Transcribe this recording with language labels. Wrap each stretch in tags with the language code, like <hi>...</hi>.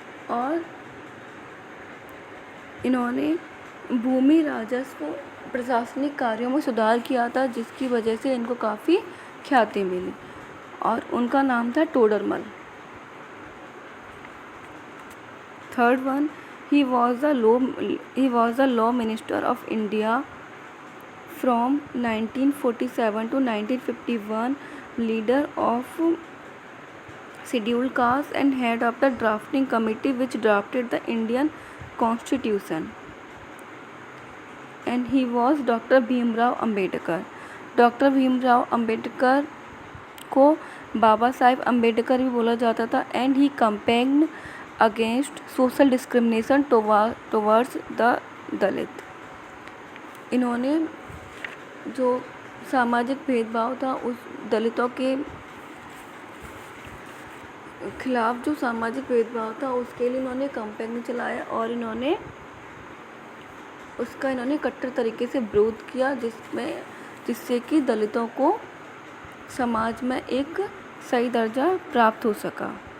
<hi>और इन्होंने भूमि राजस्व प्रशासनिक कार्यों में सुधार किया था, जिसकी वजह से इनको काफ़ी ख्याति मिली और उनका नाम था Todarmal.</hi> <en>Third one, he was the law minister of India from 1947 to 1951, leader of scheduled caste and head of the drafting committee which drafted the Indian Constitution. And he was Dr. Bhimrao Ambedkar.</en> <hi>Doctor Bhimrao Ambedkar को बाबा साहेब अम्बेडकर भी बोला जाता था।</hi> <en>And he campaigned against social discrimination towards the Dalit.</en> <hi>इन्होंने जो सामाजिक भेदभाव था उस दलितों के खिलाफ, जो सामाजिक भेदभाव था उसके लिए इन्होंने कैंपेन चलाया और इन्होंने कट्टर तरीके से विरोध किया, जिससे कि दलितों को समाज में एक सही दर्जा प्राप्त हो सका।</hi>